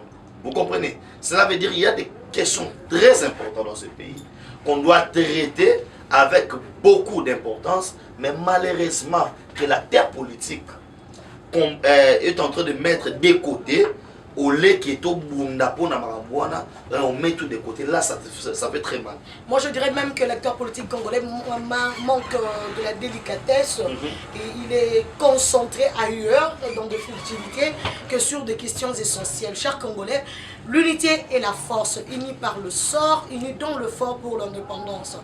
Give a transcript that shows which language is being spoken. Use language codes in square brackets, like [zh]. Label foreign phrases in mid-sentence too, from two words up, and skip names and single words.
[fr] Vous comprenez? Cela veut dire qu'il y a des questions très importantes dans ce pays qu'on doit traiter avec beaucoup d'importance, mais malheureusement que la terre politique est en train de mettre de côté au lait qui est au bundapo na marabouana, on met tout de côté. Là, ça fait très mal. Moi, je dirais même que l'acteur politique congolais manque de la délicatesse et il est concentré ailleurs, dans des futilités, que sur des questions essentielles. Chers Congolais, l'unité est la force, unie par le sort, unie dans le fort pour l'indépendance.